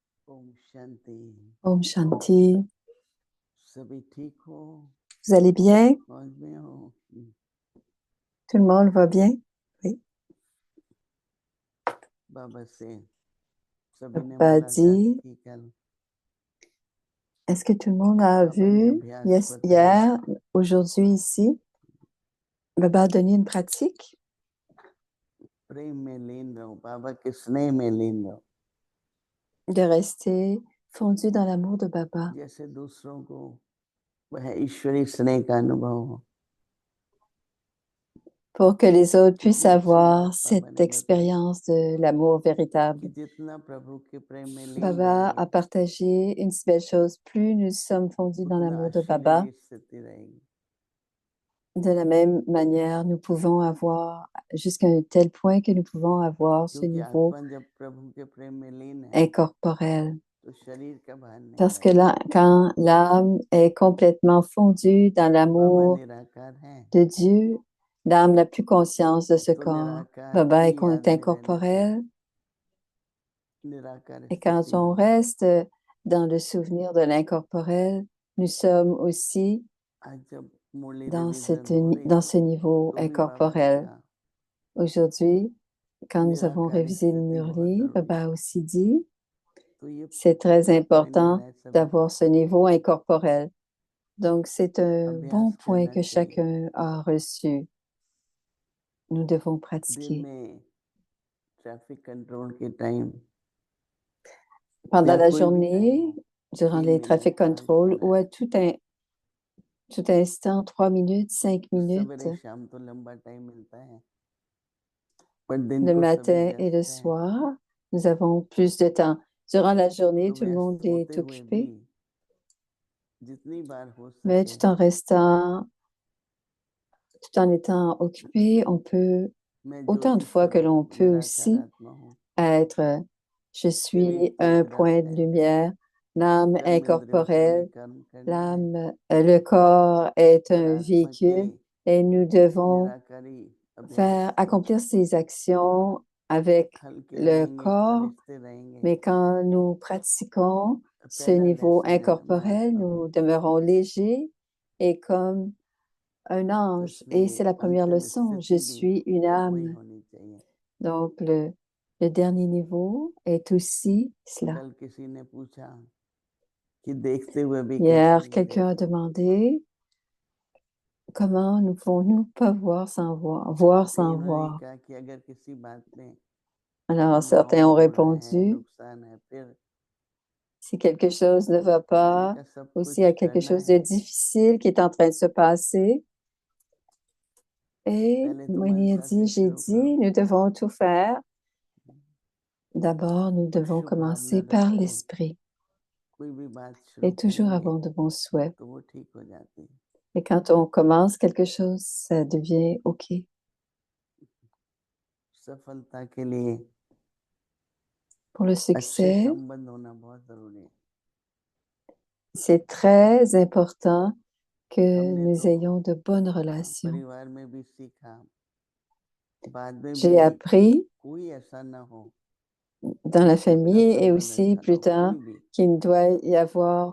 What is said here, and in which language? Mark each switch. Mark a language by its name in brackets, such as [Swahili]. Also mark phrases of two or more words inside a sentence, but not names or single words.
[Hindi] ओम शांति। Om Shanti. सभी ठीक हो? [French] Vous allez bien? [Hindi] मौज में हो? [French] Tout le monde va bien? Oui. [Hindi] बाबा से सभी ने [French] Papa [Hindi] मुलाकात [French] dit, [Hindi] की कल? [French] est-ce que tout le monde a [Hindi] बाबा ने [French] vu [Hindi] अभ्यास बताया। [French] hier, aujourd'hui ici? Baba a donné une pratique [Hindi] प्रेम में लीन रहो, बाबा के स्नेह में लीन रहो, [French] de rester fondu dans l'amour de Baba [Hindi] जैसे दूसरों को वह ईश्वरीय स्नेह का अनुभव हो। [French] pour que les autres puissent [Hindi] कितनी अच्छी [French] avoir [Hindi] बात बाबा [French] cette [Hindi] ने बताई [French] expérience de l'amour [Hindi] कि [French] véritable. [Hindi] जितना प्रभु के प्रेम में लीन [French] Baba a [Hindi] रहेंगे, [French] partagé une si belle chose. Plus nous sommes fondus dans [Hindi] उतना [French] l'amour de [Hindi] अश्लील [French] Baba, [Hindi] स्थिति रहेगी। [French] de la même manière, nous pouvons avoir, jusqu'à un tel point que nous pouvons avoir ce [Hindi] क्योंकि [French] niveau [Hindi] आत्मा जब प्रभु के प्रेम में लीन है [French] incorporel. [Hindi] तो शरीर का भान नहीं [French] Parce que [Hindi] रहेगा। [French] là, quand l'âme est complètement fondue dans [Hindi] बाबा [French] l'amour [Hindi] निराकार है [French] de Dieu, l'âme n'a plus conscience de ce [Hindi] तो [French] corps. [Hindi] निराकार [French] Baba [Hindi] की [French] est [Hindi] याद में रहने से [French] incorporel. [Hindi] निराकार [French] Et quand [Hindi] स्थिति [French] on [Hindi] में [French] reste dans le souvenir de l'incorporel, nous sommes aussi [Hindi] आज जब मुरली [French] dans, [Hindi] रिलीजन हो रही [French] dans [Hindi] थी [French] ce niveau [Hindi] तो भी बाबा ने [French] incorporel. [Hindi] कहा [French] Aujourd'hui, quand nous avons [Hindi] निराकार [French] révisé le [Hindi] स्थिति बहुत [French] Murli, [Hindi] जरूरी [French] Baba [Hindi] है। [French] a aussi dit, [Hindi] तो ये [French] c'est très [Hindi] पॉइंट [French] important [Hindi] देना है सभी [French] d'avoir [Hindi] को, [French] ce niveau incorporel. Donc, c'est un bon [Hindi] अभ्यास [French] point [Hindi] करना [French] que [Hindi] चाहिए। [French] chacun a reçu. Nous devons [Hindi] दिन [French] pratiquer. [Hindi] में [English] traffic control [Hindi] के टाइम [French] Pendant [Hindi] या [French] la [Hindi] कोई भी टाइम [French] journée, [Hindi] हो, [French] durant [Hindi] 3 [French] les [Hindi] मिनट [French] traffic [Hindi] 5 [French] control ou à [Hindi] मिनट [French] tout instant, 3 minutes, 5 minutes, [Hindi] सवेरे शाम तो लंबा टाइम मिलता है पर दिन [French] le [Hindi] को सभी [French] matin et le [Hindi] व्यस्त हैं। [French] soir, nous avons plus de temps. Durant la journée, [Hindi] तो [French] tout le monde [Hindi] व्यस्त होते [French] est [Hindi] हुए भी [French] occupé, [Hindi] जितनी बार हो [French] mais [Hindi] सके [French] tout en étant occupé, on peut, [Hindi] मैं [French] autant de [Hindi] ज्योति [French] fois que [Hindi] स्वरूप [French] l'on peut [Hindi] निराकार [French] aussi [Hindi] आत्मा हूँ, [French] être, je [Hindi] शरीर [French] suis [Hindi] तो [French] un [Hindi] एक रथ [French] point de [Hindi] है, [French] lumière, l'âme [Hindi] कर्म इंद्रियों से हमें [French] incorporelle, [Hindi] कर्म करना है, [French] le corps est [Hindi] पर [French] un [Hindi] आत्मा के [French] véhicule et nous devons [Hindi] निराकारी अभ्यास [French] faire, [Hindi] से [French] accomplir ces actions avec [Hindi] हल्के [French] le [Hindi] रहेंगे, [French] corps, [Hindi] फरिश्ते रहेंगे, [French] mais quand nous pratiquons ce [Hindi] पहला [French] niveau [Hindi] लेसन है मैं [French] incorporel, [Hindi] आत्मा [French] nous [Hindi] हूँ। [French] demeurons légers et comme un [Hindi] तो [French] ange. Et [Hindi] इसलिए [French] c'est la première [Hindi] अंतिम [French] leçon, je [Hindi] स्थिति भी [French] suis une [Hindi] वही [French] âme. [Hindi] होनी चाहिए। [French] Donc, le dernier niveau est aussi cela. [Hindi] कल किसी ने पूछा कि देखते हुए भी कैसे [French] Hier, [Hindi] नहीं [French] quelqu'un a [Hindi] देखते, [French] demandé comment nous pouvons-nous pas voir sans voir, voir [Hindi] तो [French] sans [Hindi] इन्होंने [French] voir. [Hindi] कहा कि अगर किसी बात में [French] Alors, [Hindi] अभाव [French] certains ont [Hindi] हो रहा है, [French] répondu, [Hindi] नुकसान है, फिर [French] si quelque chose ne va [Hindi] मैंने [French] pas, [Hindi] कहा सब [French] ou s'il y [Hindi] कुछ [French] a quelque [Hindi] करना [French] chose de [Hindi] है, [French] difficile qui est en train de se passer, et [Hindi] पहले तो [French] Moini a [Hindi] मनसा [French] dit, [Hindi] से [French] j'ai [Hindi] शुरू [French] dit, [Hindi] करो [French] nous devons tout faire. D'abord, nous [Hindi] और [French] devons [Hindi] शुभ भावना [French] commencer par [Hindi] रख के [French] l'esprit [Hindi] कोई भी बात शुरू [French] et toujours [Hindi] करेंगे [French] avoir de bons souhaits. [Hindi] तो वो ठीक हो जाती है। [French] Et quand on commence quelque chose, ça devient OK. [Hindi] सफलता के लिए [French] Pour le [Hindi] अच्छे [French] succès, [Hindi] संबंध होना बहुत जरूरी है। [French] c'est très important que [Hindi] हमने [French] nous [Hindi] तो [French] ayons de bonnes relations. [Hindi] परिवार में भी सीखा, बाद में [French] J'ai [Hindi] भी [French] appris [Hindi] कोई ऐसा ना हो [French] dans la [Hindi] कि उसका [French] famille et [Hindi] संबंध [French] aussi [Hindi] अच्छा ना [French] plus [Hindi] हो, [French] tard [Hindi] कोई भी, [French] qu'il ne doit y avoir